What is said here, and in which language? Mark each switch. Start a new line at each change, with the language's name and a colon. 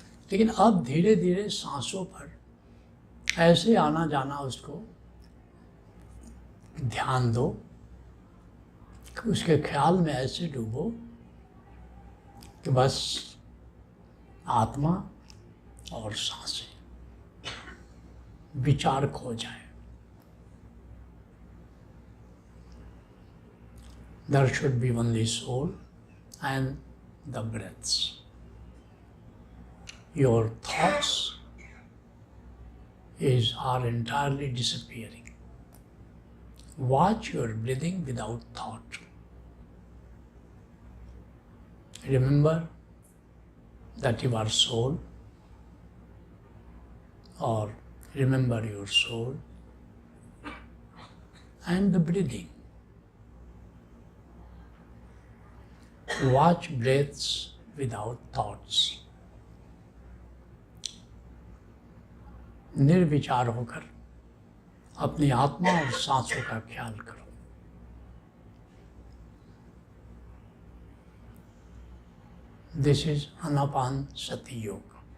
Hindi: लेकिन अब धीरे धीरे सांसों पर ऐसे आना जाना उसको ध्यान दो, उसके ख्याल में ऐसे डूबो कि बस आत्मा और सांसें, विचार खो जाए।
English: There should be only soul and the breaths. Your thoughts are entirely disappearing. Watch your breathing without thought. Remember that you are soul, or remember your soul and the breathing. Watch breaths without thoughts.
Hindi: निर्विचार होकर अपनी आत्मा और सांसों का ख्याल करो।
English: This is Anapanasati yoga.